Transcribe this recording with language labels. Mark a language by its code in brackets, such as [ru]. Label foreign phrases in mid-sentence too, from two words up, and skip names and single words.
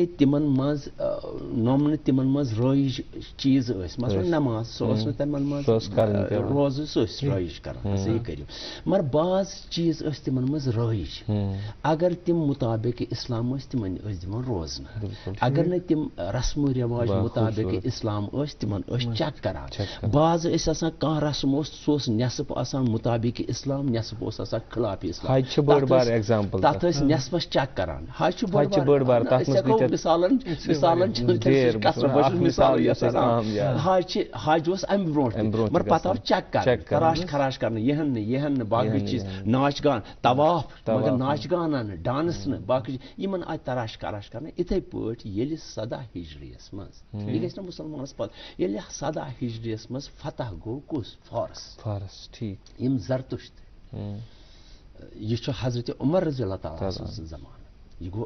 [ks] تِمن منٛز نۄمنہٕ تِمن منٛز رٲیِج چیٖز ٲسۍ مثلاً نماز سۄ ٲس نہٕ تِمن منٛز روزٕ سۄ ٲسۍ رٲیِج کران صحیح کٔرِو مگر بعض چیٖز ٲسۍ تِمن منٛز رٲیِج اگر تِم مطابق اسلام ٲسۍ تِمن ٲسۍ دِوان روزنہٕ اگر نہٕ تِم رسم و رواج مطابق اسلام ٲسۍ تِمن ٲسۍ چیک کران بعض ٲسۍ آسان کانٛہہ رسم اوس سُہ اوس نٮ۪صف آسان مطابق اسلام نٮ۪صف اوس آسان خلاف اسلام تتھ ٲسۍ نٮ۪صفس چیک کران حج چھُ بٔڑ بار حج اوس امہِ برونٛٹھ مگر پتہٕ آو چیک کران تراش کرنہٕ یِہن نہٕ باقٕے چیٖز ناچ گان طواف مگر ناچ گانا نہٕ ڈانس نہٕ باقٕے یِمن آیہِ تراش کران یِتھے پٲٹھۍ ییٚلہِ 17 ہجریَس منٛز یہِ گژھِ نہ مُسلمانس پتہٕ ییٚلہِ 17 ہجریَس منٛز فتح گوٚو کُس فارس یِم زرتُشت یہِ چھُ حضرت عمر رضی اللہ تعالیٰ سُنٛد زمانہٕ یہِ گوٚو